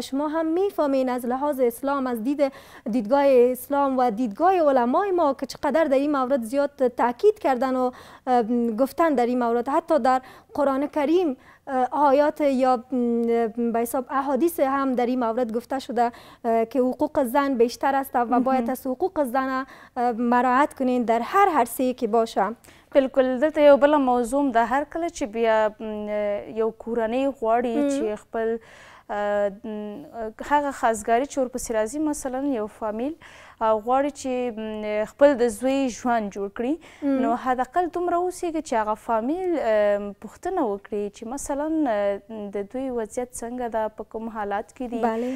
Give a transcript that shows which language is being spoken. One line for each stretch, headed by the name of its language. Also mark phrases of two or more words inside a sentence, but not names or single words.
Persian: شما هم میفهمین از لحاظ اسلام، از دیدگاه اسلام و دیدگاه علمای ما که چقدر در این مورد زیاد تاکید کردن و گفتن در این مورد. حتی در قرآن کریم آیات یا به حساب احادیث هم در این مورد گفته شده که حقوق زن بیشتر است و باید از حقوق زن مراعات کنین در هر عرصه‌ای که باشه. بالکل.
Pashto: دلته یو بله موضوع ده، هر کله چې بیا یو کورنۍ غواړي چې خپل هغه خاصګاري چې ورپسې راځي، مثلا یو فامیل غواړي چې خپل د زوی ژوند جوړ کړي، نو حداقل دومره اوسېږي چې هغه فامیل پوښتنه وکړي چې مثلا د دوی وضعیت څنګه ده، په کوم حالات کې دي.